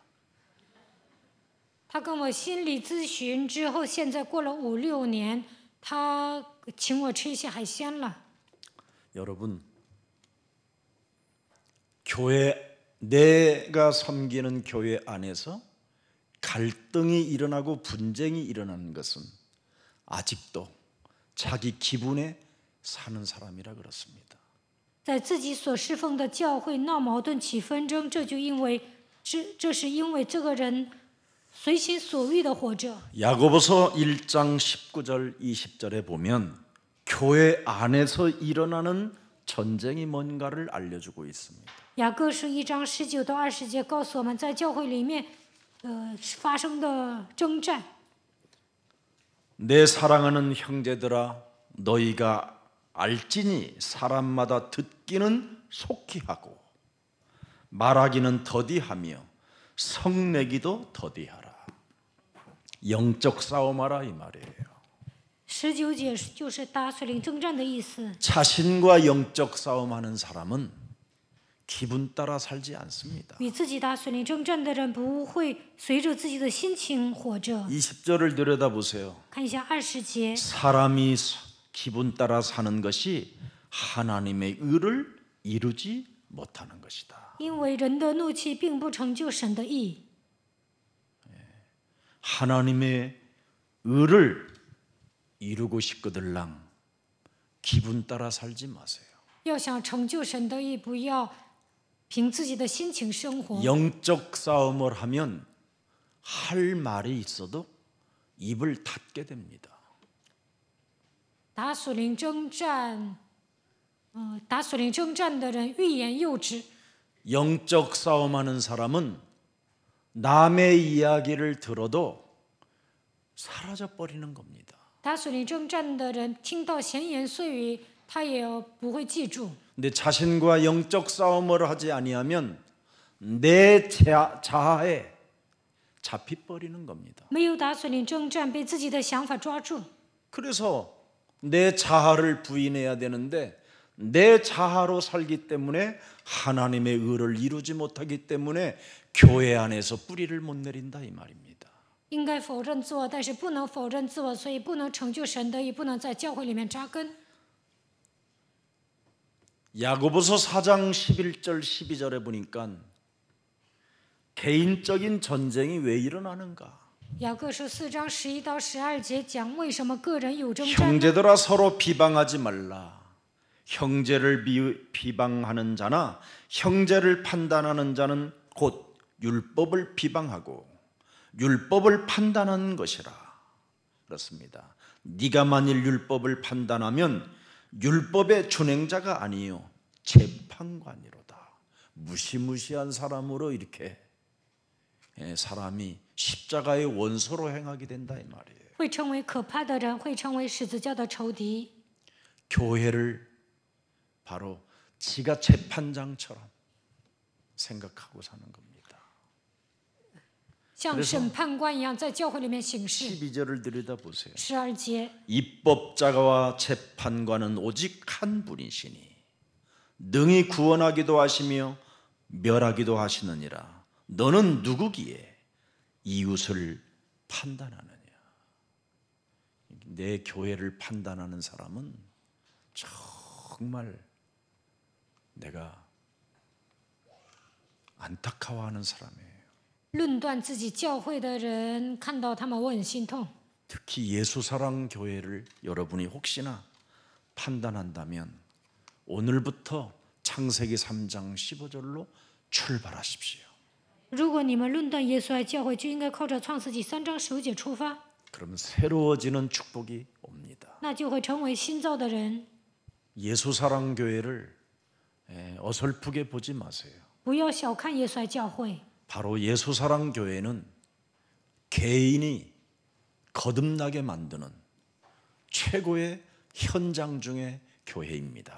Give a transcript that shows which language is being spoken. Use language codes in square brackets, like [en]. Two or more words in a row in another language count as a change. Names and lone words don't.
[zh] 他跟我心理咨询之后，现在过了5、6年，他请我吃一些海鲜了。 [ko] 여러분, 교회 내가 섬기는 교회 안에서 갈등이 일어나고 분쟁이 일어나는 것은 아직도 자기 기분에 사는 사람이라 그렇습니다. [zh] 在自己所侍奉的教会闹矛盾起纷争，这是因为这个人随心所欲的活着。 [ko] 야고보서 1장 19절 20절에 보면 교회 안에서 일어나는 전쟁이 뭔가를 알려주고 있습니다. [zh] 雅各书1章19到20节告诉我们，在教会里面发生的征战。 [ko] 내 사랑하는 형제들아 너희가 알지니 사람마다 듣기는 속히 하고 말하기는 더디하며 성내기도 더디하라. 영적 싸움하라 이 말이에요. [zh] 19 节就是打属灵征战的意思。 [ko] 자신과 영적 싸움하는 사람은 기분 따라 살지 않습니다. [zh] 与自己打属灵征战的人不会随着自己的心情活着。 [ko] 20절을 들여다보세요. [zh] 看一下20节， [ko] 사람이 기분 따라 사는 것이 하나님의 의를 이루지 못하는 것이다. [zh] 因为人的怒气并不成就神的义。 [ko] 하나님의 의를 이루고 싶거들랑 기분 따라 살지 마세요. [zh] 要想成就神的义，不要凭自己的心情生活。 [ko] 영적 싸움을 하면 할 말이 있어도 입을 닫게 됩니다. [zh] 打属灵征战，打属灵征战的人欲言又止。 [ko] 영적 싸움하는 사람은 남의 이야기를 들어도 사라져 버리는 겁니다. [zh] 打属灵征战的人听到闲言碎语，他也不会记住。 [ko] 근데 자신과 영적 싸움을 하지 아니하면 내 자아에 잡히 버리는 겁니다. [zh] 没有打属灵征战，被自己的想法抓住。 [ko] 그래서 내 자아를 부인해야 되는데 내 자아로 살기 때문에 하나님의 의를 이루지 못하기 때문에 교회 안에서 뿌리를 못 내린다 이 말입니다. [zh] 应该否认自我，但是不能否认自我，所以不能成就神的义，不能在教会里面扎根。 [ko] 야고보서 4장 11절 12절에 보니까 개인적인 전쟁이 왜 일어나는가? [zh] 雅各书4章11到12节讲为什么个人有征战呢？ [ko] 형제들아 서로 비방하지 말라. 형제를 비방하는 자나 형제를 판단하는 자는 곧 율법을 비방하고 율법을 판단하는 것이라. 그렇습니다. 네가 만일 율법을 판단하면 율법의 준행자가 아니요 재판관이로다. 무시무시한 사람으로 이렇게 사람이 십자가의 원소로 행하게 된다 이 말이에요. [zh] 会成为可怕的人，会成为十字架的仇敌。 [ko] 교회를 바로 지가 재판장처럼 생각하고 사는 겁니다. [zh] 像审判官一样在教会里面行事。 [ko] 12절을 들여다보세요. [zh] 12节， [ko] 입법자와 재판관은 오직 한 분이시니 능히 구원하기도 하시며 멸하기도 하시느니라. 너는 누구기에 이웃을 판단하느냐. 내 교회를 판단하는 사람은 정말 내가 안타까워하는 사람이에요. [zh] 论断自己教会的人，看到他们我很心痛。 [ko] 특히 예수사랑 교회를 여러분이 혹시나 판단한다면 오늘부터 창세기 3장 15절로 출발하십시오. [zh] 如果你们论断耶稣爱教会，就应该靠着创世纪3章15节出发， [ko] 그러면 새로워지는 축복이 옵니다. [zh] 那就会成为新造的人。 [ko] 예수사랑 교회를 어설프게 보지 마세요. [zh] 不要小看耶稣爱教会， [ko] 바로 예수사랑 교회는 개인이 거듭나게 만드는 최고의 현장 중의 교회입니다.